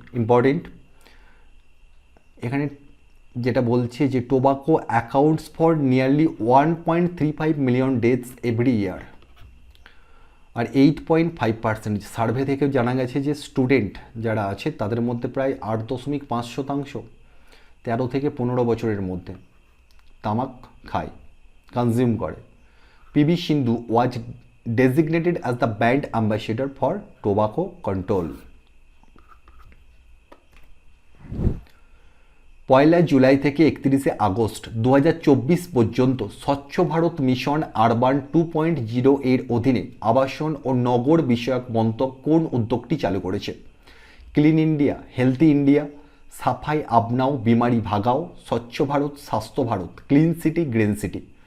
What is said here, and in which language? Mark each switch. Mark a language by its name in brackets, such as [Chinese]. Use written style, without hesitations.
[English] important, [Bangla] এখানে যেটা বলছে যে [English] Tobacco accounts for nearly 1.35 million deaths every year. [Bangla] আর 8.5% survey থেকে জানা গেছে যে স্টুডেন্ট যারা আছে তাদের মধ্যে প্রায় 8.5% 13 থেকে 15 বছরের মধ্যে তামাক খায়, কনজিউম করে। [English] PV Sindhu was designated as the brand ambassador for tobacco control. [Bangla] 1 July থেকে 31 আগস্ট 2024 পর্যন্ত স্বচ্ছ ভারত মিশন আরবান 2.0 এর অধীনে আবাসন ও নগর বিষয়ক মন্ত্রক কোন উদ্যোগটি চালু করেছে? ক্লিন ইন্ডিয়া, হেলথি ইন্ডিয়া, সাফাই আপনাও বিমারি ভাগাও, স্বচ্ছ ভারত, স্বাস্থ্য Bharat, clean city, green city.